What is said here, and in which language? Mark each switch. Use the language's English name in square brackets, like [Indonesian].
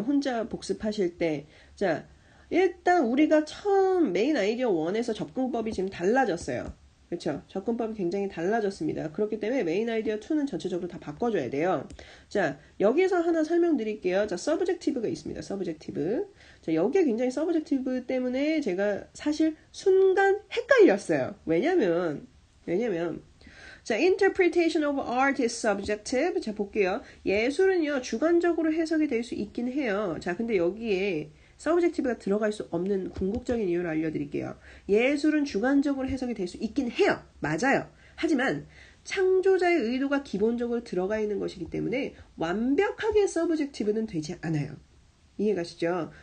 [Korean] 혼자 복습하실 때. 자, 일단 우리가 처음 메인 아이디어 1에서 접근법이 지금 달라졌어요. 그렇죠? 접근법이 굉장히 달라졌습니다. 그렇기 때문에 메인 아이디어 2는 전체적으로 다 바꿔줘야 돼요. 자, 여기서 하나 설명드릴게요. 자, 서브젝티브가 있습니다. 서브젝티브. 자, 여기에 굉장히 서브젝티브 때문에 제가 사실 순간 헷갈렸어요. 왜냐면 자, [English] interpretation of art is subjective. [Korean] 자, 볼게요. 예술은요, 주관적으로 해석이 될 수 있긴 해요. 자, 근데 여기에 subjective가 들어갈 수 없는 궁극적인 이유를 알려드릴게요. 예술은 주관적으로 해석이 될 수 있긴 해요. 맞아요. 하지만 창조자의 의도가 기본적으로 들어가 있는 것이기 때문에 완벽하게 subjective는 되지 않아요. 이해가시죠?